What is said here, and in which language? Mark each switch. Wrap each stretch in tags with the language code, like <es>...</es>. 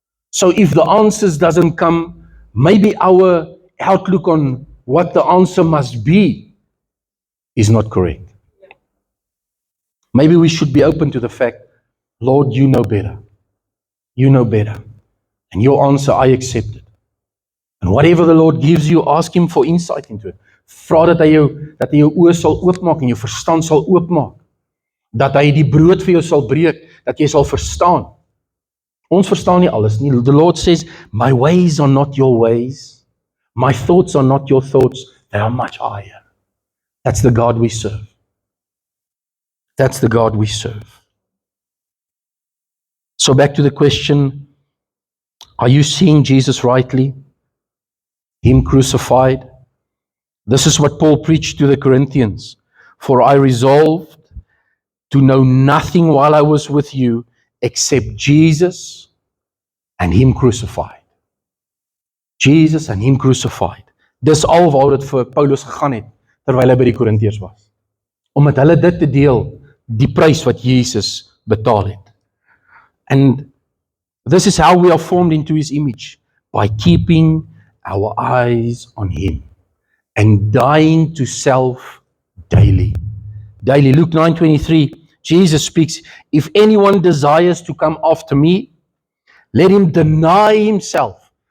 <en>So if the answers doesn't come, maybe our outlook on what the answer must be is not correct. Maybe we should be open to the fact, Lord, you know better. You know better. And your answer, I accept it. And whatever the Lord gives you, ask Him for insight into it.</en> <af>Vra dat hy jou oë sal oopmaak en jou verstand sal oopmaak. Dat hy die brood vir jou sal breek, dat jy sal verstaan. Ons verstaan nie alles nie.</af> <en>The Lord says, my ways are not your ways. My thoughts are not your thoughts. They are much higher. That's the God we serve. That's the God we serve. So back to the question, are you seeing Jesus rightly? Him crucified? This is what Paul preached to the Corinthians. For I resolved to know nothing while I was with you except Jesus and Him crucified. Jesus and Him crucified.</en> <af>Dis al waar dit vir Paulus gegaan het terwyl hy by die Korintiërs was. Omdat hulle dit te deel, die prys wat Jesus betaal het.</af> <en>And this is how we are formed into His image, by keeping our eyes on Him and dying to self daily. Daily. Luke 9:23. Jesus speaks, if anyone desires to come after me, let him deny himself.</en>